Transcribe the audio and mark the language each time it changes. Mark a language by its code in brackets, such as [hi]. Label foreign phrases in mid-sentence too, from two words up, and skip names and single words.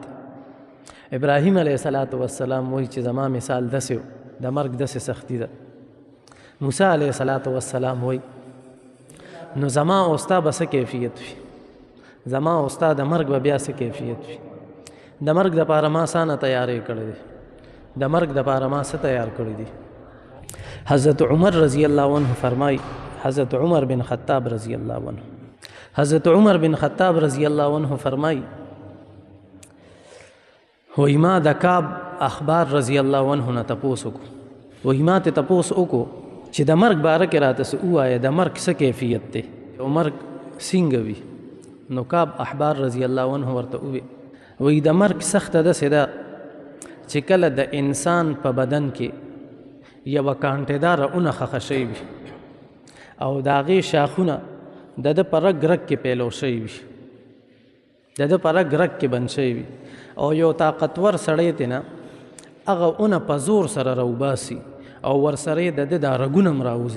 [ps] ابراهیم [ar] علیه السلام [ps] وی چې زما مثال داسې و، د مرګ داسې سختی ده. موسی [ar] علیه السلام [ps] وی نو زما او ستا به څه کیفیت وي، زما او ستا د مرګ به بیا څه کیفیت وي. د مرګ دپاره ما څانه تیاری کړی دی، د مرګ دپاره ما څه تیار کړی دی. حضرت عمر [ar] رضی اللہ عنہ [ps] فرمائی، حضرت عمر بن خطاب [ar] رضی اللہ عنہ، [ps] حضرت عمر بن خطاب [ar] رضی اللہ عنہ [ps] فرمائی وی ما د کعب اخبار [ar] رضی اللہ عنہ [ps] نه تپوس وکړو، وی ما ته تپوس وکړو چې د مرګ باره کې راته څه ووایه، د مرګ څه کیفیت دی او مرګ څنګه وي. نو کعب احبار [ar] رضی اللہ عنہ [ps] ورته ووی وی د مرګ سخته داسې ده چې کله د انسان په بدن کې یوه کانټېداره اونه خښه شوې وي او د هغې شاخونه د ده په رګ رګ کې پیلو شوي وي، د ده په رګ رګ کې بند شوي وي او یو طاقتور سړی ترې نه هغه اونه په زور سره راوباسي او ورسره یې د ده دا رګونه هم راوځي.